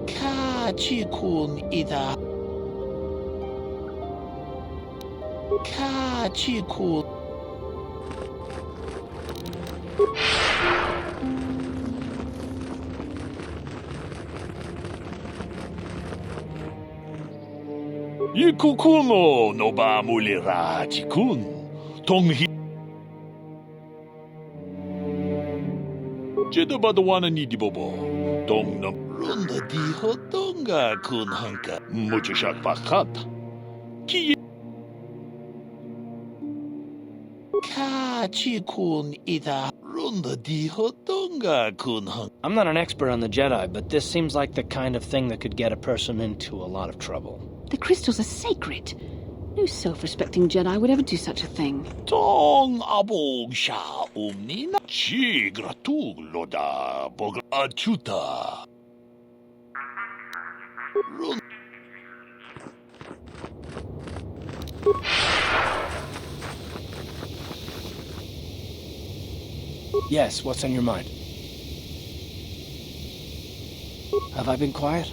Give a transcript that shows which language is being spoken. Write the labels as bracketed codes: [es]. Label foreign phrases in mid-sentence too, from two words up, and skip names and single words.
[en] Kachikun ita Kachikun. Ikukuno no ba mulira chikun. Tonghi. Jeda badawana ni dibobo. Tong na runda di hodonga kun hanka. Muchashak fakat. Ki. Kachikun ita. I'm not an expert on the Jedi, but this seems like the kind of thing that could get a person into a lot of trouble. The crystals are sacred. No self-respecting Jedi would ever do such a thing. Tong abog sha umnina chi gratug loda bog achuta. Yes, what's on your mind? Have I been quiet?